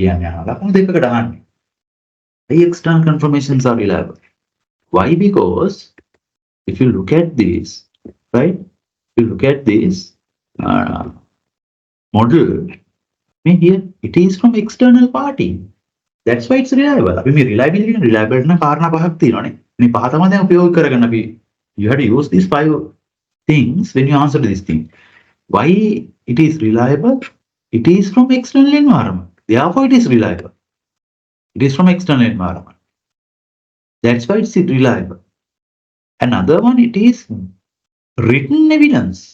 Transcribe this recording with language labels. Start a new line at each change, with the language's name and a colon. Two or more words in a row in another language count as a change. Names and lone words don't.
English: External confirmations are reliable. Why? Because if you look at this, right? If you look at this model, here it is from external party. That's why it's reliable. Reliability and reliable
Sinhala: න කාරණා පහක් තියෙන නේ. පහ තමා දැන් උපයෝග කරගන්න අපි.
English: You have to use these 5 things when you answer this thing. Why it is reliable? It is from external environment. Therefore, it is reliable. It is from external environment. That's why it's reliable. Another one, it is written evidence.